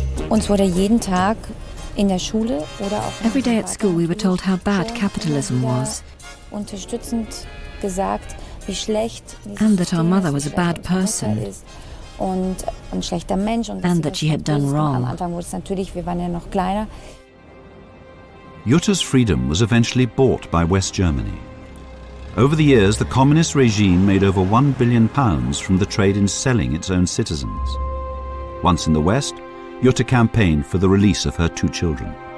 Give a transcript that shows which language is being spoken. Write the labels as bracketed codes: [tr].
[de] Uns wurde jeden Tag in der Schule oder auch [en] Every day at school we were told how bad capitalism was, [de] unterstützend gesagt, wie schlecht [en] and that our mother was a bad person, [de] und ein schlechter Mensch und [en] and that she had done wrong. [de] Am Anfang wurde es natürlich, wir waren ja noch kleiner. [en] Jutta's freedom was eventually bought by West Germany. Over the years, the communist regime made over £1 billion from the trade in selling its own citizens. Once in the West, Jutta campaigned for the release of her 2 children.